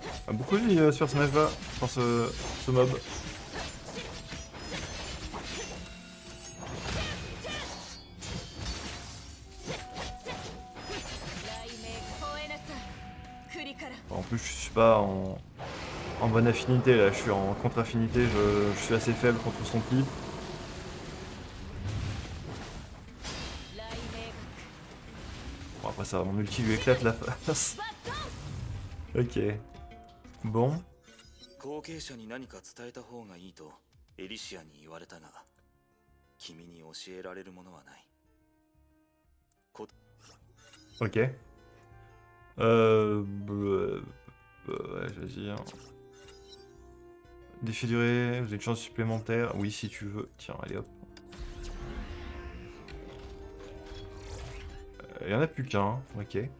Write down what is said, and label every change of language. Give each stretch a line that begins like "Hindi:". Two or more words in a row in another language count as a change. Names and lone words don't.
French: a beaucoup de vie ce personnage-là, enfin ce mob. En plus, je suis pas en bonne affinité là, je suis en contre-affinité, je suis assez faible contre son type. Bon, après ça, mon ulti lui éclate la face. Ok. Bon.
Japanese: 後継者に何か伝えた方がいいとエリシアに言われたが、君に教えられるものはない。
French: Ok. Ouais, vas-y. Hein. Défi duré, vous avez une chance supplémentaire. Oui, si tu veux. Tiens, allez hop. Il y en a plus qu'un, ok.